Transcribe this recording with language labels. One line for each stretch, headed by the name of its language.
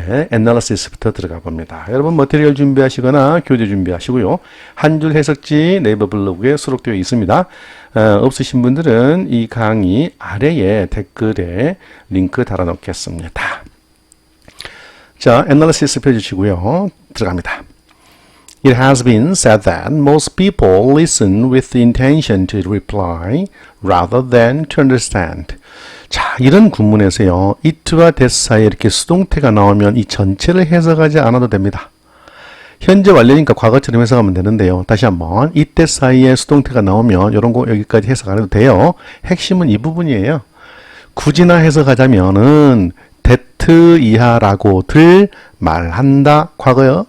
Korean: analysis부터 들어가 봅니다. 여러분 머티리얼 준비하시거나 교재 준비하시고요. 한 줄 해석지 네이버 블로그에 수록되어 있습니다. 없으신 분들은 이 강의 아래에 댓글에 링크 달아놓겠습니다. 자, analysis 펴주시고요. 들어갑니다.
English: It has been said that most people listen with the intention to reply rather than to understand.
Korean: 자, 이런 구문에서요. it와 that 사이에 이렇게 수동태가 나오면 이 전체를 해석하지 않아도 됩니다. 현재 완료니까 과거처럼 해석하면 되는데요. 다시 한번 it, that 사이에 수동태가 나오면 이런 거 여기까지 해석 안 해도 돼요. 핵심은 이 부분이에요. 굳이나 해석하자면은 that 이하라고들 말한다. 과거요.